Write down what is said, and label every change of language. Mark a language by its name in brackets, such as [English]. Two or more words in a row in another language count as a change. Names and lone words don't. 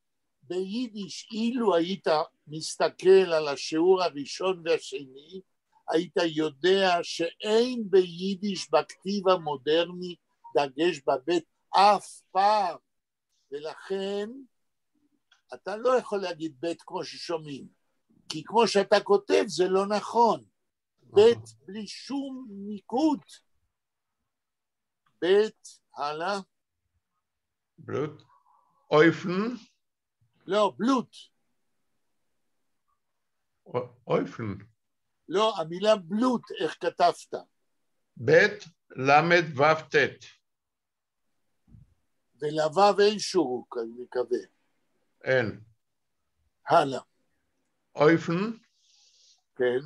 [Hebrew] ביידיש, אילו היית מסתכל על השיעור הראשון והשני, היית יודע שאין ביידיש בכתיב המודרני דגש בבית אף פעם, ולכן אתה לא יכול להגיד בית כמו ששומעים, כי כמו שאתה כותב זה לא נכון, בית בלי שום ניקוד, בית, הלאה. [Yiddish] בלוט, אויפן. [Hebrew] לא, בלוט. אויפן. לא, המילה בלוט, איך כתבת? בית, למד, וו, תת. ולוו אין שורוק, אני מקווה. אין. הלאה. אויפן. כן.